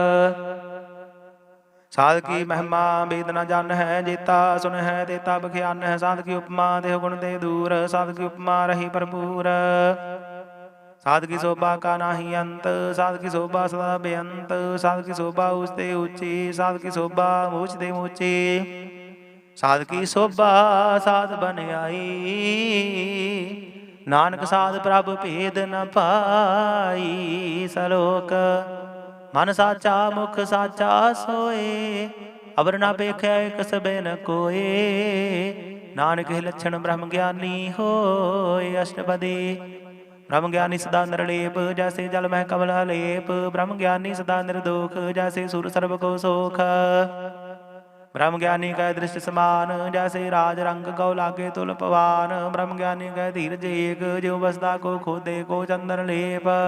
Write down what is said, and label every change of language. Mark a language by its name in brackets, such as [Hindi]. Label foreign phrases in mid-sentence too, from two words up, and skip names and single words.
[Hindi] साध की महिमा वेद न जान है जेता सुन है देता बख्यान है साध की उपमा देह गुण दे दूर साध की उपमा रही भरपूर साध की शोभा का नाही अंत, साध की शोभा सदा बेअंत, साध की शोभा ऊंचते ऊंची, साध की शोभा ऊंचते ऊंची, साध की शोभा साध बन आई, नानक साध प्रभ भेद न पाई। सलोक मन साचा मुख साचा सोए, अबर ना पेख्या कसबे न कोए, नानक ही लक्षण ब्रह्म ज्ञानी होए। अष्टपदी ब्रह्म ज्ञानी सदा निर्लेप, जैसे जल मह कमल लेप, ब्रह्म ज्ञानी सदा निर्दोख, जैसे सुर सर्व को सोख, ब्रह्म ज्ञानी कह दृष्टि समान, जैसे राज रंग गौ लागे तुल पवान, ब्रह्म ज्ञानी कह धीरज एक, ज्यों बसदा को खोदे को चंदन लेप,